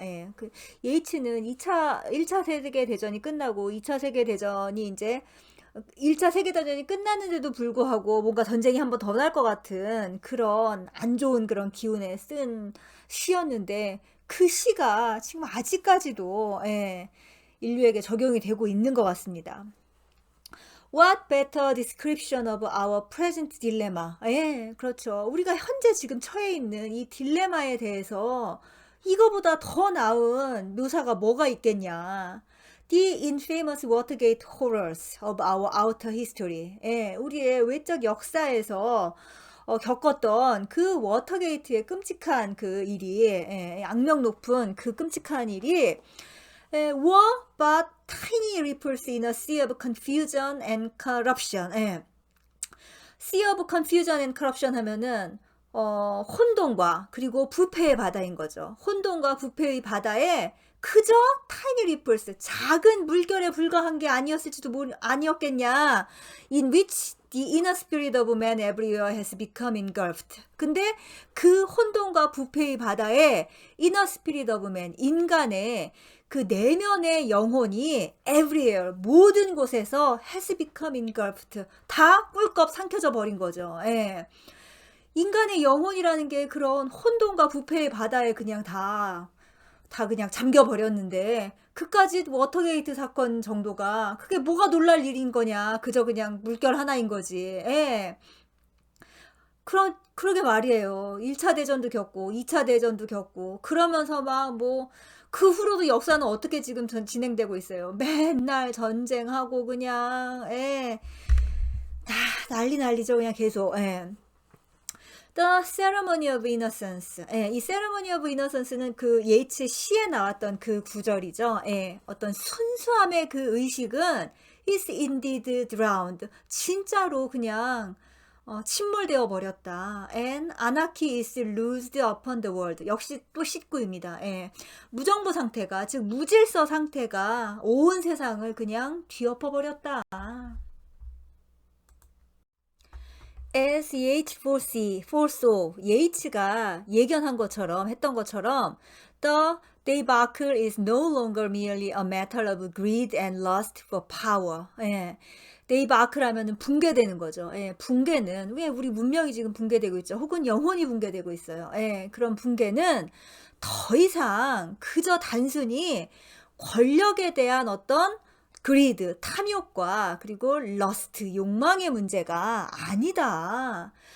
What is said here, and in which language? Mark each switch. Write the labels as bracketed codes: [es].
[ko] 예, 예이츠는 1차 세계대전이 끝나고 2차 세계대전이 이제 1차 세계대전이 끝났는데도 불구하고 뭔가 전쟁이 한 번 더 날 것 같은 그런 안 좋은 그런 기운에 쓴 시였는데 그 시가 지금 아직까지도 인류에게 적용이 되고 있는 것 같습니다. [en] What better description of our present dilemma? [ko] 예, 그렇죠. 우리가 현재 지금 처해 있는 이 딜레마에 대해서 이거보다 더 나은 묘사가 뭐가 있겠냐. [en] The infamous Watergate horrors of our outer history. [ko] 예, 우리의 외적 역사에서 겪었던 그 워터게이트의 끔찍한 그 일이, 악명 높은 그 끔찍한 일이 [en] were but tiny ripples in a sea of confusion and corruption. Sea of confusion and corruption [ko] 하면은 혼돈과 그리고 부패의 바다인 거죠. 혼돈과 부패의 바다에 그저 [en] tiny ripples, [ko] 작은 물결에 불과한 게 아니었겠냐. [en] In which the inner spirit of man everywhere has become engulfed. [ko] 근데 그 혼돈과 부패의 바다에 [en] inner spirit of man, [ko] 인간의 그 내면의 영혼이 [en] everywhere, [ko] 모든 곳에서 [en] has become engulfed. [ko] 다 꿀꺽 삼켜져 버린 거죠. 예. 인간의 영혼이라는 게 그런 혼돈과 부패의 바다에 그냥 다 그냥 잠겨버렸는데 그까지 워터게이트 사건 정도가 그게 뭐가 놀랄 일인 거냐. 그저 그냥 물결 하나인 거지. 예. 그러게 말이에요. 1차 대전도 겪고 2차 대전도 겪고 그러면서 막 그 후로도 역사는 어떻게 지금 진행되고 있어요. 맨날 전쟁하고 그냥 난리죠. 그냥 계속. [en] The Ceremony of Innocence. [ko] 이 Ceremony of Innocence는 그 예이츠 시에 나왔던 그 구절이죠. 어떤 순수함의 그 의식은 [en] is indeed drowned. [ko] 진짜로 그냥 침몰되어 버렸다. [en] And anarchy is loosed upon the world. [ko] 역시 또 19입니다. 무정부 상태가, 즉 무질서 상태가 온 세상을 그냥 뒤엎어 버렸다. [en] As Yeats foresaw, [ko] 예이츠가 예견한 것처럼 했던 것처럼 [en] the debacle is no longer merely a matter of greed and lust for power. [ko] 데이바클 하면은 붕괴되는 거죠. 붕괴는 왜 우리 문명이 지금 붕괴되고 있죠. 혹은 영혼이 붕괴되고 있어요. 그런 붕괴는 더 이상 그저 단순히 권력에 대한 어떤 그리드, 탐욕과 그리고 러스트, 욕망의 문제가 아니다.